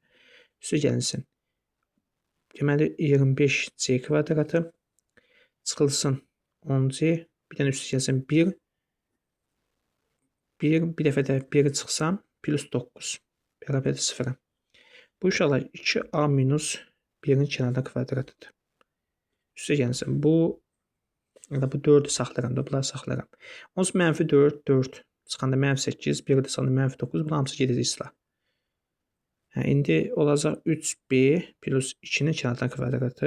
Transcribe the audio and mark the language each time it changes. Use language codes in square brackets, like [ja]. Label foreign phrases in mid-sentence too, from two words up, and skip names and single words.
[az] Üstə gəlinsin. Deməli 25C kvadratı çıxılsın 10C. Bir dənə üstə gəlsin 1. Bir dəfə də 1 çıxsam plus 9. Bərabərdir 0-a. Bu uşaqlar 2A minus 1-in kənarda kvadratıdır. Üstə gəlsin. Bu 4-ü saxlaram da, bunları saxlaram. Onsuz mənfi 4, 4 çıxanda mənfi 8, 1 də çıxanda mənfi 9. Bunlar hamısı gedəcək islah. İndi olacaq 3B plus 2-nin kənardan kvadratı.